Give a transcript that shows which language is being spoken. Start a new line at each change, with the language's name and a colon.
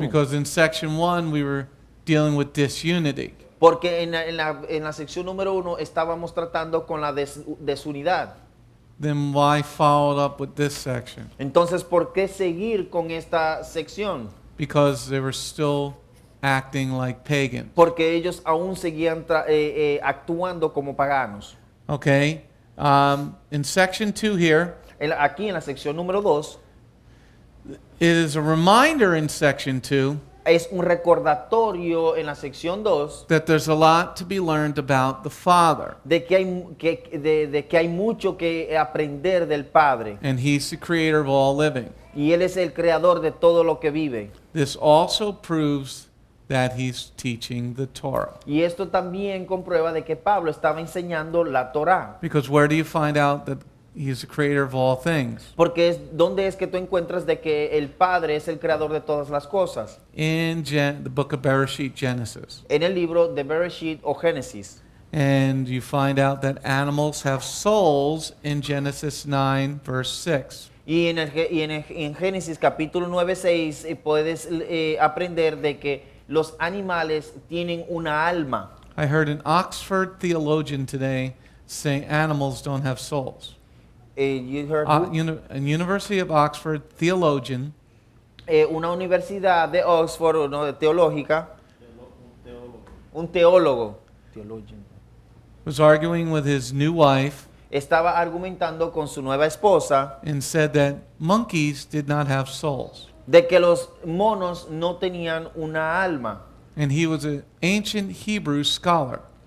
English: Because in section 1 we were dealing with disunity.
Spanish: Porque en la sección número 1 estábamos tratando con la desunidad.
English: Then why follow up with this section?
Spanish: Entonces, ¿por qué seguir con esta sección?
English: Because they were still acting like pagans.
Spanish: porque ellos aún seguían actuando como paganos.
English: Okay? In section 2 here,
Spanish: Aquí en la sección número 2
English: it is a reminder in section 2
Spanish: es un recordatorio en la sección 2
English: that there's a lot to be learned about the Father.
Spanish: de que hay mucho que aprender del Padre.
English: And He's the creator of all living.
Spanish: Y Él es el creador de todo lo que vive.
English: This also proves that He's teaching the Torah.
Spanish: Y esto también comprueba de que Pablo estaba enseñando la Torá.
English: Because where do you find out that He's the creator of all things?
Spanish: Porque ¿dónde es que tú encuentras de que el Padre es el creador de todas las cosas?
English: In the book of Bereshit, Genesis.
Spanish: En el libro de Bereshit o Génesis.
English: And you find out that animals have souls in Genesis 9, verse 6.
Spanish: Y en Génesis capítulo 9:6 puedes aprender de que los animales tienen una alma.
English: I heard an Oxford theologian today say animals don't have souls. You heard who? A University of Oxford theologian
Spanish: Una universidad de Oxford, no, teológica, un teólogo theologian,
English: was arguing with his new wife
Spanish: estaba argumentando con su nueva esposa
English: and said that monkeys did not have souls.
Spanish: de que los monos no tenían una alma.
English: And he was an ancient Hebrew scholar.